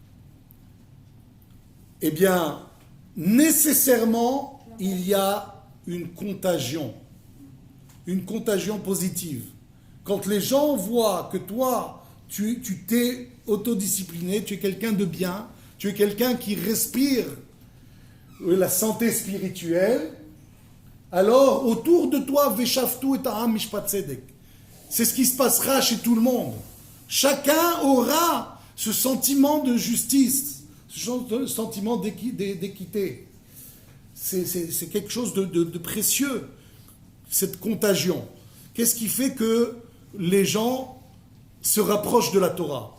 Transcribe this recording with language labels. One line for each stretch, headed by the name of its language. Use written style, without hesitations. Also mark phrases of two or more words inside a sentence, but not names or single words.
French: Eh bien, nécessairement, il y a une contagion positive. Quand les gens voient que toi, tu t'es autodiscipliné, tu es quelqu'un de bien, tu es quelqu'un qui respire la santé spirituelle, alors autour de toi,
Hebrew: ושפטו את העם משפט צדק.
French: C'est ce qui se passera chez tout le monde. Chacun aura ce sentiment de justice, ce sentiment d'équité. C'est quelque chose de précieux, cette contagion. Qu'est-ce qui fait que les gens se rapprochent de la Torah?